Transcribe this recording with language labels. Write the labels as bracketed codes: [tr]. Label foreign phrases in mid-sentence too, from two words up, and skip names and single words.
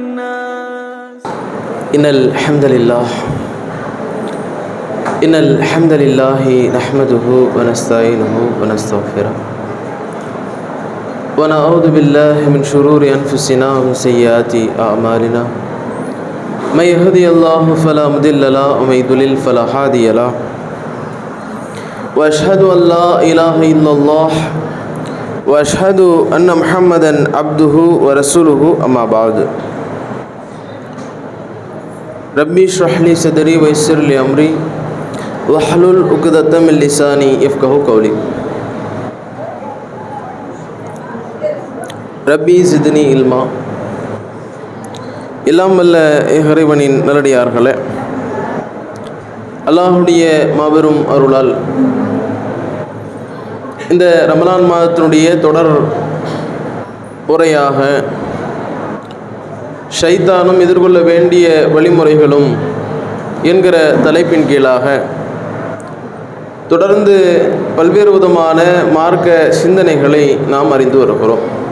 [ar] إن الحمد لله نحمده ونستعينه ونستغفره ونعوذ بالله من شرور أنفسنا ومن سيئات أعمالنا من يهدي الله فلا مضل له ومن يضلل فلا هادي له وأشهد أن لا إله إلا الله وأشهد أن محمدا عبده ورسوله أما بعد ربي اشرح لي صدري ويسر لي أمري واحلل عقدة من لساني يفقهوا قولي رب زدني علما. [ta] எல்லாம் வல்ல இறைவனின் நல்லடியார்களே, அல்லாஹுடைய மாபெரும் அருளால் இந்த ரமலான் மாதத்தினுடைய தொடர் உரையாக ஷைத்தானும் எதிர்கொள்ள வேண்டிய வழிமுறைகளும் என்கிற தலைப்பின் கீழாக தொடர்ந்து பல்வேறு விதமான மார்க்க சிந்தனைகளை நாம் அறிந்து வருகிறோம்.